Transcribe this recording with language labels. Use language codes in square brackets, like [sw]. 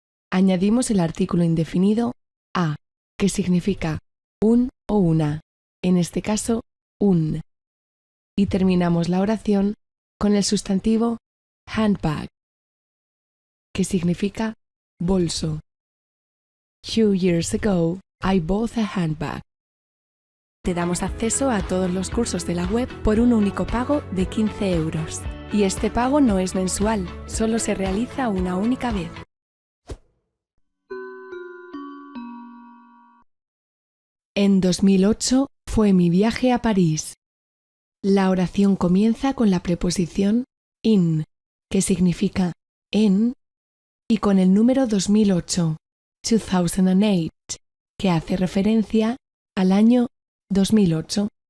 [es] Añadimos el artículo indefinido a, que significa un o una, en este caso un. Y terminamos la oración con el sustantivo handbag, que significa bolso. [en] 2 years ago, I bought a handbag. [es] Te damos acceso a todos los cursos de la web por un único pago de 15 euros. Y este pago no es mensual, solo se realiza una única vez. En 2008 fue mi viaje a París. La oración comienza con la preposición in, que significa en, y con el número 2008, 2008, que hace referencia al año 2008.